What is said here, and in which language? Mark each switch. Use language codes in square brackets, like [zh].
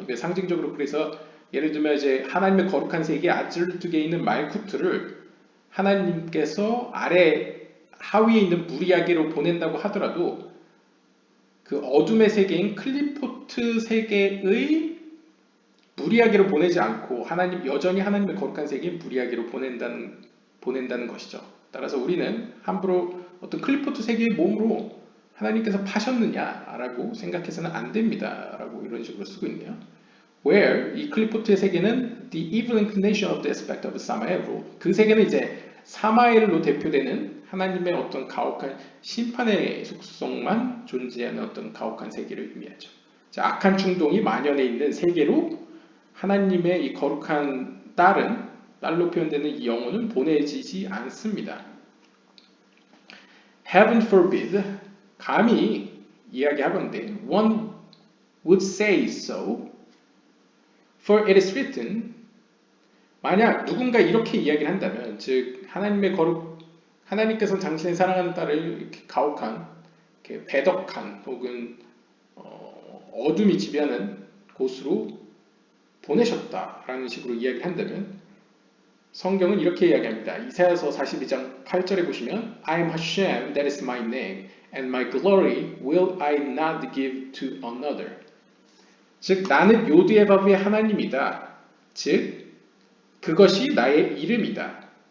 [ko] 이게 상징적으로 그래서 예를 들면 이제 하나님의 거룩한 세계 아즐루트계에 있는 말쿠트를 하나님께서 아래 하위에 있는 무리아게로 보낸다고 하더라도 그 어둠의 세계인 클리포트 세계의 무리아게로 보내지 않고 여전히 하나님의 거룩한 세계인 무리아게로 보낸다는 것이죠. 따라서 우리는 함부로 어떤 클리포트 세계의 몸으로 하나님께서 파셨느냐라고 생각해서는 안 됩니다. 라고 이런 식으로 쓰고 있네요. [en] Where [ko] 이 클리포트의 세계는 [en] the evil inclination of the aspect of Samael. [ko] 그 세계는 이제 사마엘로 대표되는 하나님의 어떤 가혹한 심판의 속성만 존재하는 어떤 가혹한 세계를 의미하죠. 자, 악한 충동이 만연해 있는 세계로 하나님의 이 거룩한 딸로 표현되는 이 영혼은 보내지지 않습니다. [en] Heaven forbid, [ko] 감히 이야기하건대 [en] one would say so, for it is written. [ko] 만약 누군가 이렇게 이야기를 한다면, 즉 하나님께서 당신의 사랑하는 딸을 이렇게 가혹한, 이렇게 배덕한 혹은 어둠이 지배하는 곳으로 보내셨다라는 식으로 이야기를 한다면 성경은 이렇게 이야기합니다. 이사야서 42장 8절에 보시면 [en] I am Hashem, that is my name, and my glory will I not give to another. [ko] 즉 나는 요드에바브의 하나님이다. 즉 그것이 나의 이름이다.